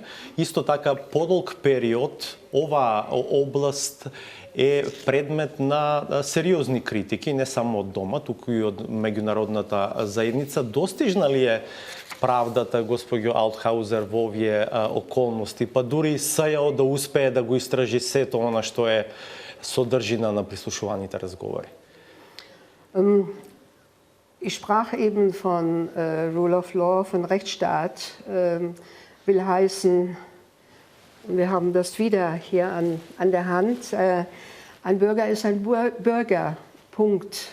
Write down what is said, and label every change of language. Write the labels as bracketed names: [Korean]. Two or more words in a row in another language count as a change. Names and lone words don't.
[Macedonian] Исто така подолг период ова област е предмет на сериозни критики, не само од дома, туку и од меѓународната заедница. Достижна ли е правдата, госпоѓо Althauser, во овие околности, па дури СЈО да успее да го истражи сето она што е содржина на прислушуваните разговори? [German] Ich sprach eben von [English] Rule of Law, [German] von Rechtsstaat, will heißen, wir haben das wieder hier an der Hand, ein Bürger ist ein Bürger, Punkt.